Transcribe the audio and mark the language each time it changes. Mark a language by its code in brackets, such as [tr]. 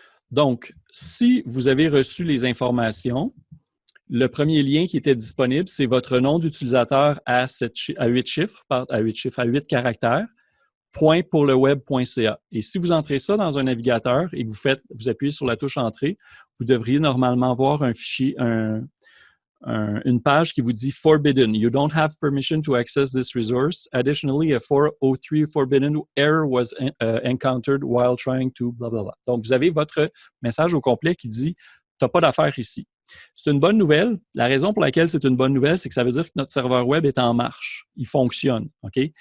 [fr] Donc, si vous avez reçu les informations, le premier lien qui était disponible, c'est votre nom d'utilisateur à 8 caractères, .pourleweb.ca. Et si vous entrez ça dans un navigateur et que vous appuyez sur la touche Entrée, vous devriez normalement voir un fichier, une page qui vous dit Forbidden. [en] You don't have permission to access this resource. Additionally, a 403 forbidden error was encountered while trying to blah, blah, blah. [fr] Donc, vous avez votre message au complet qui dit tu n'as pas d'affaires ici. C'est une bonne nouvelle. La raison pour laquelle c'est une bonne nouvelle, c'est que ça veut dire que notre serveur web est en marche. Il fonctionne. OK?